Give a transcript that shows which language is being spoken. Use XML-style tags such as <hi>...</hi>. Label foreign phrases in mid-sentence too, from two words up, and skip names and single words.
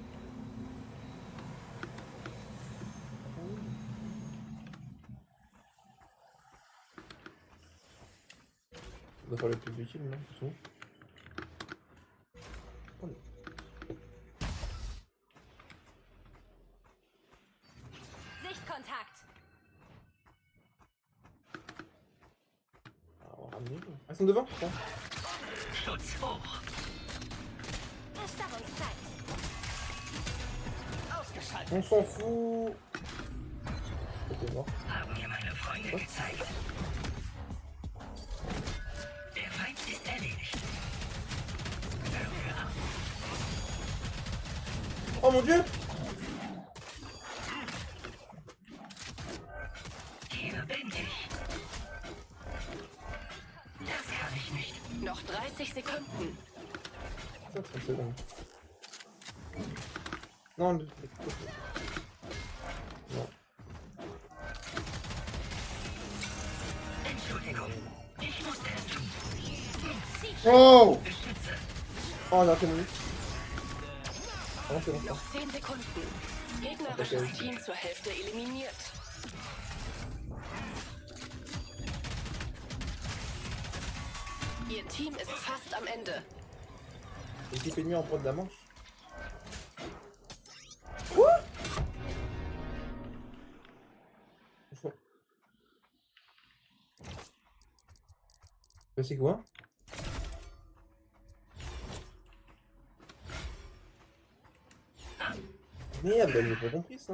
<fr>On doit faire le plus utile, là, c'est bon.</fr> <de>Sichtkontakt.</de> <fr>Ah, on va ramener. Ah, ils sont devant? Bon.</fr> <de>Schutz hoch. Erstarrungszeit. Ausgeschaltet.</de> <fr>On s'en fout. Ok, mort.</fr> <de>Haben mir meine Freunde gezeigt. Der Feind ist erledigt. Hören wir ab.</de> <fr>Oh mon dieu!</fr> <de>Hier bin ich. Das kann ich nicht. Noch 30 Sekunden.</de> <fr>Ça, 30 secondes. Non, non. Oh! Oh, non, c'est mon but. Ah, c'est bon.</fr> <de>Noch 10 Sekunden. Gegnerisches Team zur Hälfte eliminiert. Ihr Team ist fast am Ende.</de> <fr>L'équipe ennemie en prend de la manche. Quoi? C'est quoi? Merde, j'ai pas compris ça.</fr>